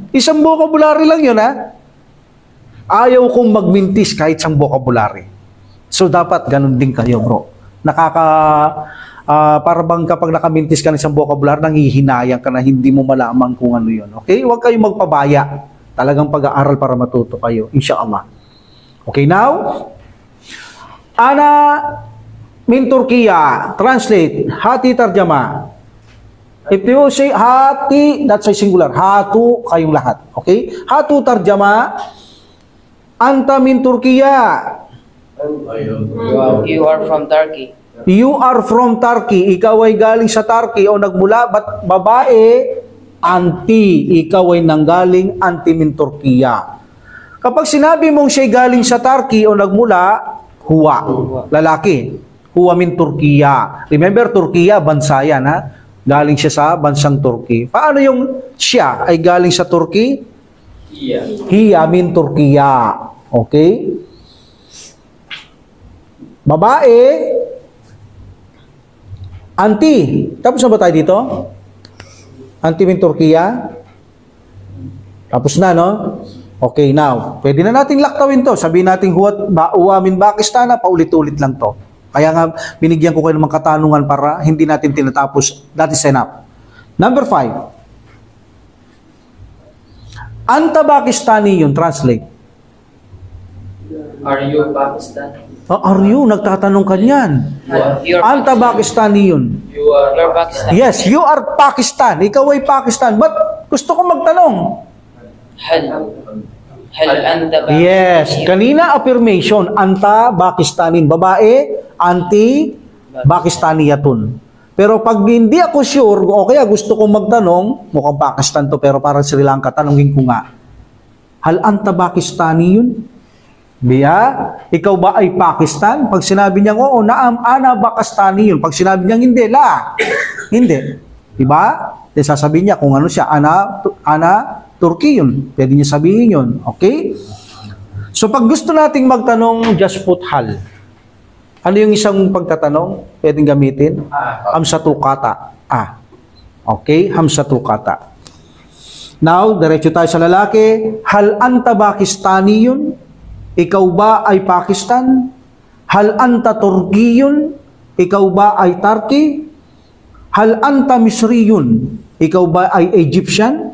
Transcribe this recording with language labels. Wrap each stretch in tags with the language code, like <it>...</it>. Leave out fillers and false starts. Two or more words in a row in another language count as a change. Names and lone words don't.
<tl>Isang vocabulary lang yun, ha? Ayaw kong magmintis kahit isang vocabulary. So, dapat ganun din kayo, bro. Para bang kapag nakamintis ka ng isang vocabulary, nanghihinayang ka na hindi mo malaman kung ano yun. Okay? Huwag kayong magpabaya. Talagang pag-aaral para matuto kayo.</tl> <en>Inshallah. Okay, now?</en> <ar>أنا من تركيا. Translate. هاتي ترجمة.</ar> <en>If you say hati, that's a singular.</en> <tl>Hatu, kayong lahat.</tl> <ar>Okay? هاتوا ترجمة. أنت من تركيا.</ar> <en>You are from Turkey. You are from Turkey.</en> <tl>Ikaw ay galing sa Turkey o nagmula. Babae, anti. Ikaw ay nanggaling</tl> <ar>أنتِ من تركيا.</ar> <tl>Kapag sinabi mong siya galing sa Turkey o nagmula, huwa. Lalaki.</tl> <ar>هو من تركيا. Remember, Turkiya,</ar> <tl>bansa yan, ha? Galing siya sa bansang Turkey. Paano yung siya ay galing sa Turkey?</tl> <ar>هي من تركيا. Okay?</ar> <tl>Babae, anti. Tapos na ba tayo dito?</tl> <ar>أنتِ من تركيا?</ar> <tl>Tapos na, no? Okay, now, pwede na natin laktawin to. Sabihin natin,</tl> <ar>هو من باكستان,</ar> <tl>paulit-ulit lang to. Kaya nga, binigyan ko kayo ng mga katanungan para hindi natin tinatapos.</tl> <en>That is enough. Number 5.</en> <ar>أنت باكستانيٌّ, translate.</ar> <en>Are you Pakistan? Are you?</en> <tl>Nagtatanong ka niyan.</tl> <en>You're</en> <ar>أنت باكستانيٌّ.</ar> <en>You're Pakistan. Yes, you are Pakistan.</en> <tl>Ikaw ay Pakistan. But gusto ko magtanong.</tl> <ar>هل أنت باكستاني?</ar> <tl>Yes, kanina affirmation.</tl> <ar>أنت باكستانيٌّ.</ar> <tl>Babae,</tl> <ar>أنتِ باكستانيةٌ.</ar> <tl>Pero pag hindi ako sure, o kaya gusto kong magtanong, mukhang Pakistan to, pero parang Sri Lanka, tanungin ko nga,</tl> <ar>هل أنت باكستانيٌّ?</ar> <tl>Biya, ikaw ba ay Pakistan? Pag sinabi niya, oo,</tl> <ar>نعم، أنا باكستانيٌّ.</ar> <tl>Pag sinabi niya, hindi, la. Hindi. Diba? Then sasabihin niya kung ano siya,</tl> <ar>أنا تركيٌّ.</ar> <tl>Pwede niya sabihin yun. Okay? So pag gusto nating magtanong,</tl> <en>just put hal.</en> <tl>Ano yung isang pagtatanong? Pwedeng gamitin? Hamsatu kata. Okay? Hamsatu kata. Now, diretso tayo sa lalaki.</tl> <ar>هل أنت باكستانيٌّ?</ar> <tl>Ikaw ba ay Pakistan?</tl> <ar>هل أنت تركيٌّ?</ar> <tl>Ikaw ba ay Turkey?</tl> <ar>هل أنت مصريٌّ?</ar> <tl>Ikaw ba ay Egyptian?</tl>